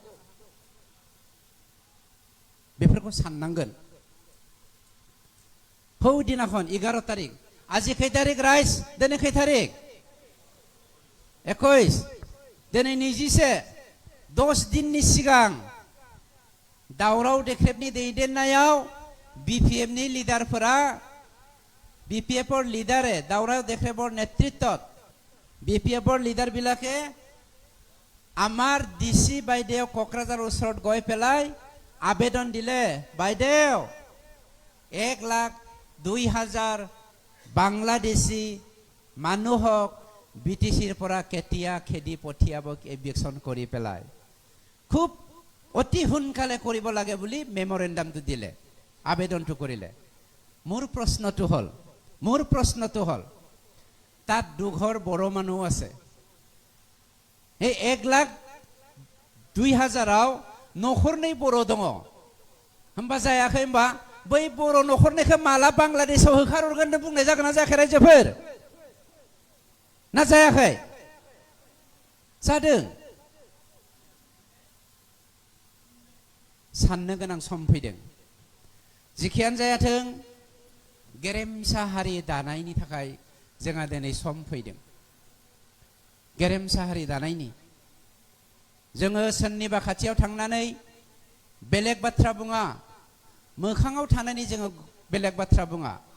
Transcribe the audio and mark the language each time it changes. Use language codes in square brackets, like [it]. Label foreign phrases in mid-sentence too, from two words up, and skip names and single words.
[brx] बेफोरखौ साननांगोन फौ दिनाखन 11 तारिख আজি खै तारिख राइस दिनै खै तारिख 21 दिनै 21 10 दिननि सिगां दावराव देख्रेबनि दैदेननायाव BPFनि लिडारफोरा [as] BPFৰ লিডাৰে দাওৰাव দেখ্ৰেবৰ নেতৃত্বত BPFৰ লিডাৰ বিলাকে আমাৰ DC বাইদেউ কোকৰাঝাৰ ওচৰত গৈ পেলাই আবেদন দিলে বাইদেউ 1,02,000 বাংলাদেশী মানুহক BTCৰ পৰা কেতিয়া খেদি পঠিয়াব এভিকশন কৰি পেলাই খুব অতি সোনকালে কৰিব লাগে বুলি মেমোৰেন্ডামটো দিলে আবেদনটো কৰিলে মোৰ প্ৰশ্নটো হল তাত দুঘৰ বড় মানুহ আছে এই [brx] 1,02,000 नखरनै बर' दङ होमबा जायाखै होमबा बै बर' नखरनैखौ माला बांलादेशआव होखारहरगोन होनना बुंनाय जागोन ना जायाखै रायजोफोर ना जायाखै जादों साननो गोनां सम फैदों जिखियानो जायाथों गेरेमसा हारि दानायनि थाखाय जोंहा दिनै सम फैदों गेरेमसा हारि दानायनि जोङो सोरनिबा खाथियाव थांनानै बेलेग बाथ्रा बुङा मोखाङाव थानानै जोङो बेलेग बाथ्रा बुङा